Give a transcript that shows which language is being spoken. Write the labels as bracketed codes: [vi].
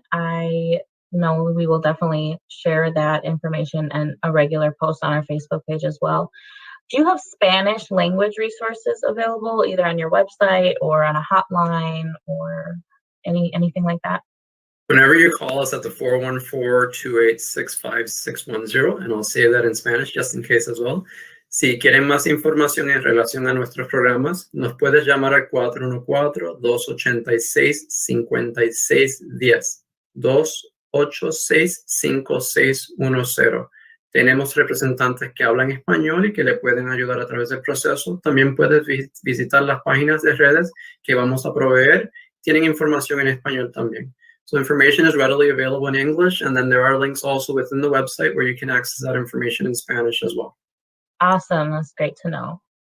[en] I know we will definitely share that information and a regular post on our Facebook page as well. Do you have Spanish language resources available either on your website or on a hotline or anything like that? Whenever you call us at the 414-286-5610, and I'll say that in Spanish just in case as well. [es] Si quieren más información en relación a nuestros programas, nos puedes llamar al 414-286-5610. 286-5610. Tenemos representantes que hablan español y que le pueden ayudar a través del proceso. También puedes visitar las páginas de redes que vamos a proveer. Tienen información en español también. [en] So information is readily available in English, and then there are links also within the website where you can access that information in Spanish as well. Awesome. That's great to know.